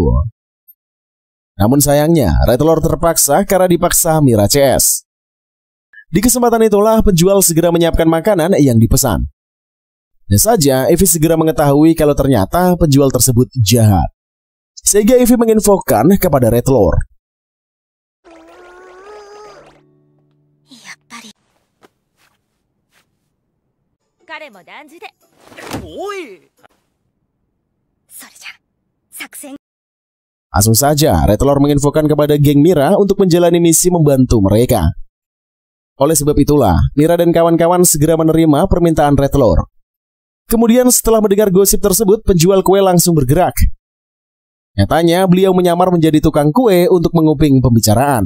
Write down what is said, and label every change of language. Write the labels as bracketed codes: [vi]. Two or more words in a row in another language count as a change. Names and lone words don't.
[id] Namun sayangnya, Red Lord terpaksa karena dipaksa Mira CS. Di kesempatan itulah penjual segera menyiapkan makanan yang dipesan. Dan saja Ivy segera mengetahui kalau ternyata penjual tersebut jahat. Sehingga Ivy menginfokan kepada Red Lord. [ja] 彼も断じて。おい。それじゃ作戦。 [id] Langsung saja Red Lord menginfokan kepada geng Mira untuk menjalani misi membantu mereka. Oleh sebab itulah Mira dan kawan-kawan segera menerima permintaan Red Lord. Kemudian setelah mendengar gosip tersebut, penjual kue langsung bergerak. Nyatanya beliau menyamar menjadi tukang kue untuk menguping pembicaraan.